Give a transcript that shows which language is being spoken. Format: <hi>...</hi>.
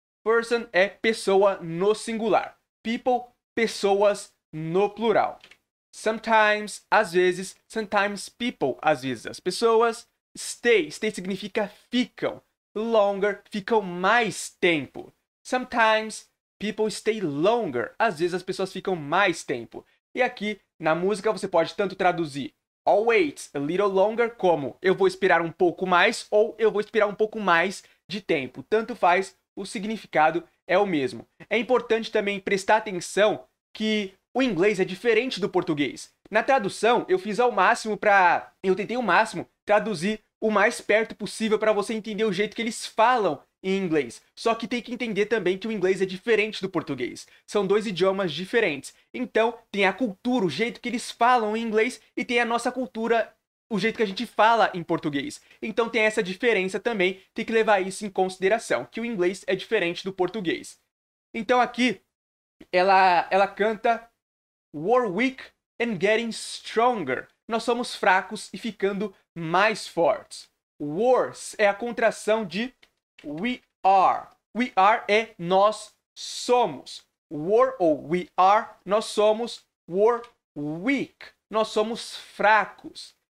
<pt>Person é pessoa no singular. People, pessoas no plural.</pt> <en>Sometimes,</en> <pt>às vezes.</pt> <en>Sometimes people,</en> <pt>às vezes as pessoas.</pt> <en>Stay, stay</en> <pt>significa ficam.</pt> <en>Longer,</en> <pt>ficam mais tempo.</pt> <en>Sometimes people stay longer.</en> <pt>Às vezes as pessoas ficam mais tempo. E aqui, na música, você pode tanto traduzir</pt> <en>I'll wait a little longer</en> <pt>como eu vou esperar um pouco mais ou eu vou esperar um pouco mais de tempo. Tanto faz, o significado é o mesmo. É importante também prestar atenção que o inglês é diferente do português. Na tradução, eu fiz ao máximo eu tentei ao máximo traduzir o mais perto possível para você entender o jeito que eles falam em inglês. Só que tem que entender também que o inglês é diferente do português. São dois idiomas diferentes. Então, tem a cultura, o jeito que eles falam em inglês e tem a nossa cultura, o jeito que a gente fala em português. Então tem essa diferença também, tem que levar isso em consideração, que o inglês é diferente do português. Então aqui, ela canta</pt> <en>We're weak and getting stronger.</en> <pt>Nós somos fracos e ficando mais fortes.</pt> <en>Worse</en> <pt>é a contração de</pt> <en>we are. We are</en> <pt>é nós somos.</pt> <en>Were</en> <pt>ou</pt> <en>we are,</en> <pt>nós somos.</pt> <en>Were weak,</en> <pt>nós somos fracos.</pt>